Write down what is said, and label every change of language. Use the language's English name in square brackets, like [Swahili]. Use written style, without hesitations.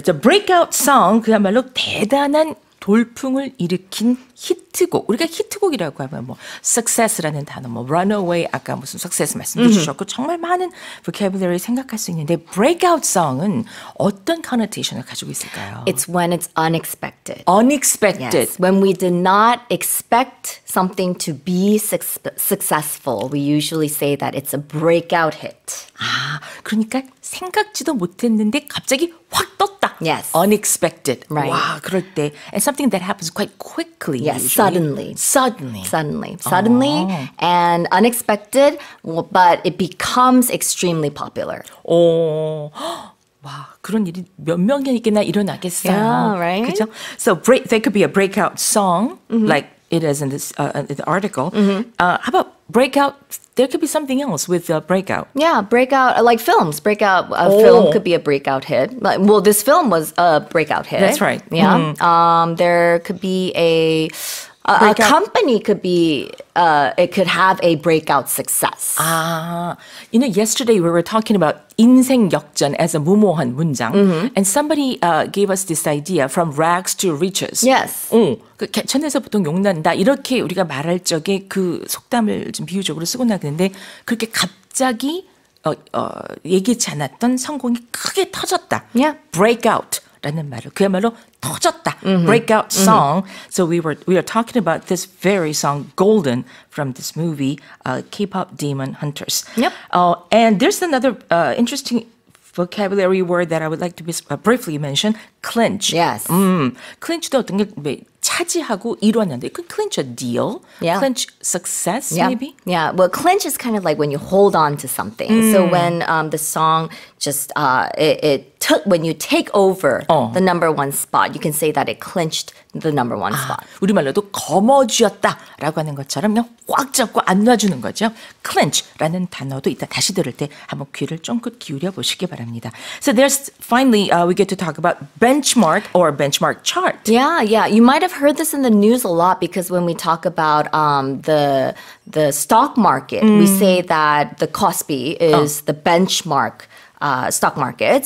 [Korean] 저 [English] breakout song [Korean] 그야말로 대단한 돌풍을 일으킨 히트곡. 우리가 히트곡이라고 하면 뭐 success라는 단어, 뭐 runaway 아까 무슨 success 말씀해 주셨고 정말 많은 vocabulary 생각할 수 있는데 [English] breakout song [Korean] 은 어떤 connotation을 가지고 있을까요? [English] It's when it's unexpected. Unexpected. Yes. When we did not expect something to be successful, we usually say that it's a breakout hit. [Korean] 아, 그러니까 생각지도 못했는데 갑자기 확 떴다. [English] Yes. Unexpected. Right. [Korean] 와, 그럴 때. [English] And something that happens quite quickly. Yes, usually. suddenly. Suddenly, and unexpected, but it becomes extremely popular. [Korean] 오, 와, 그런 일이 몇 명에게나 일어나겠어요. [English] Yeah, right? [Korean] 그죠? [English] So there could be a breakout song, like it is in this in the article. How about breakout? There could be something else with breakout. Yeah, breakout, like films. Breakout, a film could be a breakout hit. Well, this film was a breakout hit. That's right. Yeah. There could be a company could be, it could have a breakout success. Ah, you know, yesterday we were talking about [Korean] 인생 역전 [English] as a [Korean] 무모한 문장, [English] and somebody gave us this idea from rags to riches. Yes. [Korean] 그 개천에서 보통 용난다 이렇게 우리가 말할 적에 그 속담을 좀 비유적으로 쓰고 나가는데 그렇게 갑자기 예기치 않았던 성공이 크게 터졌다. [English] Yeah. Breakout. [Korean] 라는 말을 그야말로 터졌다. [English] Breakout song. So we are talking about this very song Golden from this movie K-pop Demon Hunters. Yep. And there's another interesting vocabulary word that I would like to briefly mention. Clinch. Yes. [Korean] clinch도 어떤 게 차지하고 이뤘는데 그 [English] clinch a deal, Yeah. clinch success Yeah. maybe. Yeah. Well, clinch is kind of like when you hold on to something. So when the song just it took when you take over the number one spot, you can say that it clinched the number one spot. [Korean] 우리말로도 거머쥐었다라고 하는 것처럼 그냥 꽉 잡고 안 놔주는 거죠. clinch라는 단어도 이따 다시 들을 때 한번 귀를 쫑긋 기울여 보시기 바랍니다. [English] So there's finally we get to talk about benchmark or benchmark chart. Yeah. You might have heard this in the news a lot because when we talk about the stock market, we say that the Kospi is the benchmark stock market.